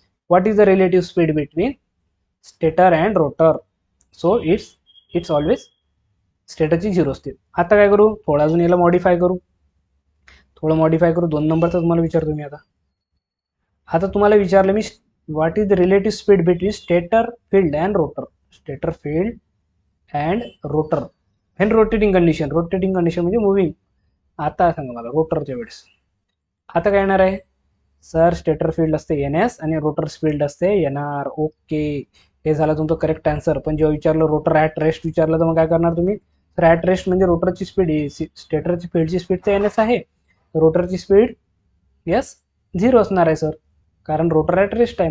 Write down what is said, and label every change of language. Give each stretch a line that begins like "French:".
English: What is the relative speed between stator and rotor?
Marathi: So it's always स्टेटरची 0 असते. आता काय करू? थोडं अजून याला मॉडिफाय करू, 2 नंबरचा तुम्हाला विचारतो मी. आता तुम्हाला विचारलं मी,
English: What is the relative speed between stator field and rotor? Stator field and rotor in rotating condition.
Marathi: Rotating condition म्हणजे मुव्हिंग. आता सांगा मला रोटरच्या वेळेस आता काय येणार आहे? सर स्टेटर फील्ड असते NS आणि रोटर स्पीड असते NR. ओके, हे झालं तुमचं करेक्ट आन्सर. पण जेव्हा विचारलं
English: rotor at rest
Marathi: विचारलं तर मग काय करणार तुम्ही? तर ॲट रेस्ट म्हणजे रोटरची स्पीड, स्टेटरची फील्डची स्पीड तर NS आहे, रोटरची स्पीड यस 0 असणार आहे सर, कारण रोटर ॲट रेस्ट आहे.